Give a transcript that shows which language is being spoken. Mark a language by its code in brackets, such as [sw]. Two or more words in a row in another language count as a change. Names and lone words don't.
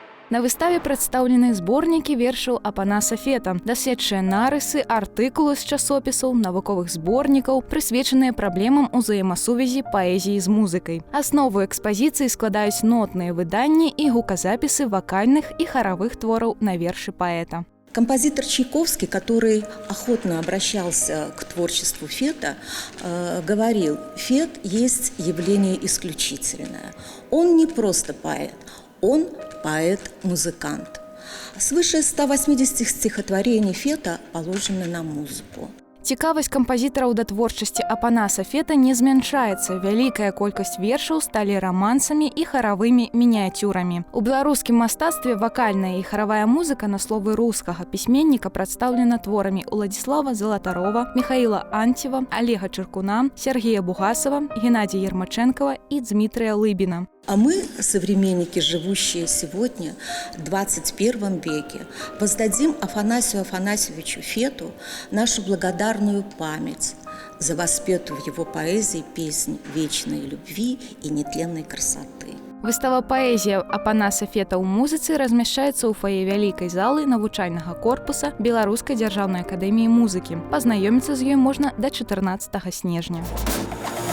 [be] На выставе прадстаўлены зборнікі вершаў Апанаса Фета, даследчыя нарысы, артыкулы з часопісаў, навуковых зборнікаў, прысвечаныя праблемам узаемасувязі паэзіі з музыкай. Аснову экспазіцыі складаюць нотныя выданні і гуказапісы вакальных і харавых твораў на вершы паэта. [ru] Композитор Чайковский, который охотно обращался к творчеству Фета, говорил: Фет есть явление исключительное. Он не просто поэт, он поэт-музыкант. Свыше 180 стихотворений Фета положены на музыку. [be] Цікавасць кампазітараў да творчасці Апанаса Фета не змяншаецца. Вялікая колькасць вершаў сталі рамансамі і харавымі мініяцюрамі. У беларускім мастацтве вакальная і харавая музыка на словы рускага пісьменніка прадстаўлена творамі Уладзіслава Залатарова, Михаіла Анцева, Олега Чыркуна, Сергея Бугасова, Геннадия Ермаченкова и Дмитрия Лыбина. [ru] А мы, современники, живущие сегодня, в 21 веке, воздадим Афанасию Афанасьевичу Фету нашу благодарную память за воспетую в его поэзии песнь вечной любви и нетленной красоты. [be] Выстава «Паэзія» Апанаса Фета ў музыцы размяшчаецца ў фае вялікай залы навучальнага корпуса Беларускай дзяржаўнай акадэміі музыкі. Пазнаёміцца з ёй можна да 14 снежня.